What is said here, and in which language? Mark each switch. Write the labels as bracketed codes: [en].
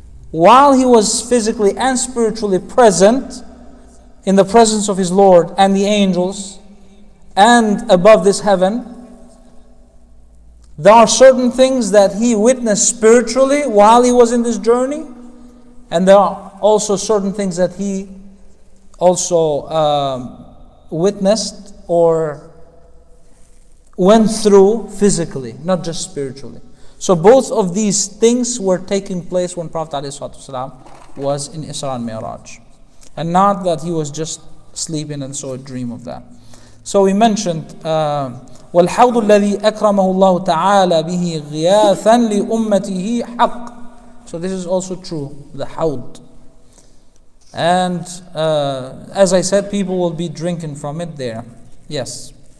[en] While he was physically and spiritually present, in the presence of his Lord and the angels, and above this heaven, there are certain things that he witnessed spiritually while he was in this journey, and there are also certain things that he also witnessed or went through physically, not just spiritually. So both of these things were taking place when Prophet ﷺ was in Isra and Mi'raj. And not that he was just sleeping and saw a dream of that. So we mentioned [ar] وَالْحَوْضُ الَّذِي أَكْرَمَهُ اللَّهُ تَعَالَى بِهِ غِيَاثًا لِأُمَّتِهِ حَقٌّ. [en] So this is also true, the hawd. And as I said, people will be drinking from it there. Yes.